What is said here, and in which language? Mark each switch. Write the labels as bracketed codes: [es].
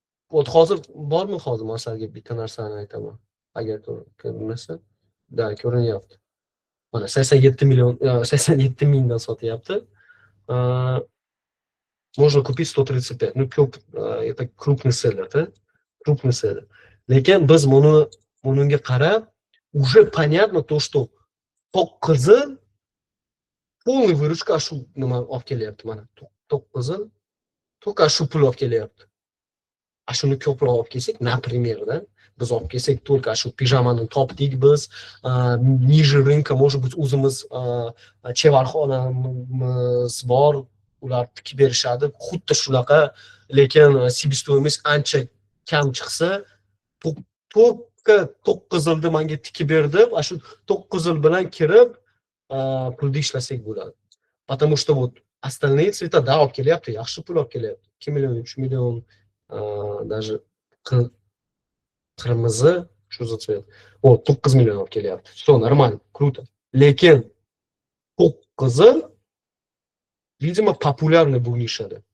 [uz] Hozir bormi hozir masalga bitta narsani aytaman. Agar ko'rinmasa, da ko'rinyapti. Mana 87 million, 87 mingdan sotyapti. [ru] Можно купить 135. Ну, это крупный селлер, да? Крупный селлер. [uz] Lekin biz bunga qarab, [ru] уже понятно то, что [uz] to'q qizil полный выручка shu nima olib kelyapti mana. To'q qizil to'q shu pul olib kelyapti. Shuni ko'proq olib kelsak, например, biz olib kelsak, только shu pijamani topdik biz, [ru] ниже рынка, может быть, [uz] o'zimiz chevarxonamiz bor, ular tikib berishadi, xuddi shunaqa, lekin себестоимость ancha kam chiqsa, to'q qizilni menga tikib berdi, shu to'q qizil bilan kirib pulni ishlasak bo'ladi. [ru] Потому что вот остальные цвета да olib kelyapti, [uz] yaxshi pul olib kelyapti. 2 million, 3 million, даже qirmizi, shu за цвет. Вот 9 million olib kelyapti. [ru] Все нормально, круто. [uz] Lekin to'q qizil [ru] видимо популярный [uz] bu nishada.